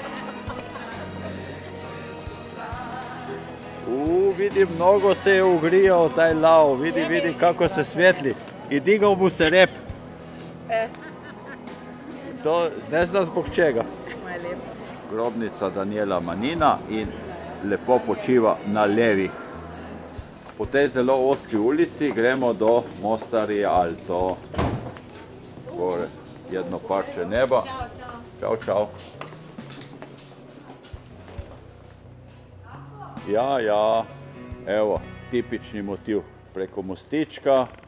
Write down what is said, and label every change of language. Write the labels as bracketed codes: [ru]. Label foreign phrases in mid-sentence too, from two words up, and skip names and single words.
[hr] Vidi, mnogo se je ugrijao taj lao, vidi kako se svijetli. I digao mu se rep. To ne znam zbog čega. [sl] Grobnica Daniela Manina in lepo počiva na levi. Po tej zelo ozki ulici gremo do Mosta Rialto. [hr] Gore jedno parče neba. Čao. Ja. Evo, tipični motiv preko mostička.